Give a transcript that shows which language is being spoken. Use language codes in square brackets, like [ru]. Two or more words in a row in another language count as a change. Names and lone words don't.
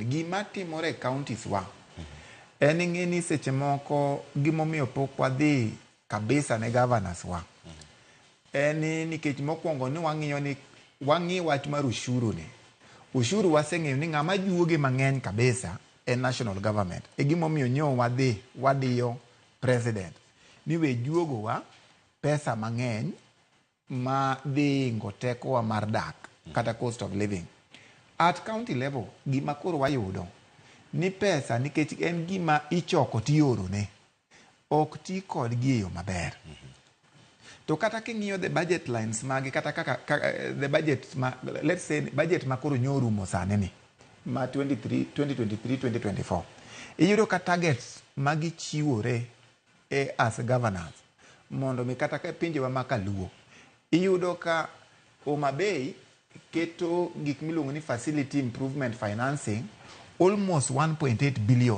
[luo] Gima timore e counties wa en ng'eni seche moko gimomiyo pok wadhi kabisa ne governors wa en nikech mokwongo ni wang'i wach mar ushuru ni. Ushuru waseng'eyo ni ng'ama juoge mang'eny kabisa en national government. E gimomiyo nyo wadiyo president ni we juogo wa pesa mang'eny ma dhi ngo teko wa mar dak kata [en] cost of living. At county level [luo] gima koro wayudo ni pesa nikech en gima ichoko tioro ne ok ti kod giyo maber. To kata king'iyo [en] the budget lines [luo] magi kata kaka [en] the budget let's say budget [luo] makoro nyorumo sane ni ma 2023-2024 iyudo ka targets magi chiwore [en] as governors [luo] mondo mi kata ka pinjewa makaluo iyudo ka Homa Bay keto gik miluongo ni [en] facility improvement financing almost 1.8 billion.